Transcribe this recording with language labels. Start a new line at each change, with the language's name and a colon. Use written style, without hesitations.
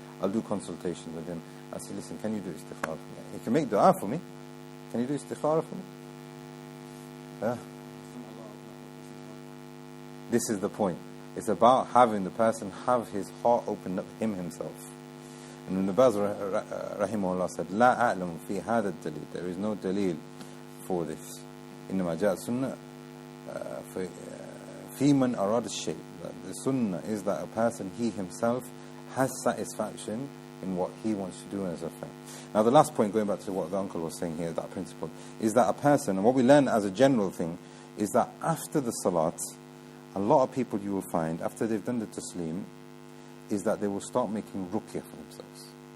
English: I'll do consultation with him. I say, listen, can you do istikhara for me? He can make dua for me. Can you do istikhara for me? Yeah. This is the point. It's about having the person have his heart opened up him himself.
Arabic: And Ibn Baz rahimahullah said, لا أعلم في هذا الدليل.
English: There is no dalil for this.
Arabic: إنما جاء السنة في من أراد الشيء.
English: The sunnah is that a person, he himself, has satisfaction in what he wants to do as a fact. Now the last point, going back to what the uncle was saying here, that principle, is that a person, and what we learn as a general thing, is that after the salat, a lot of people you will find, after they've done the taslim, is that they will start making ruqyah for themselves.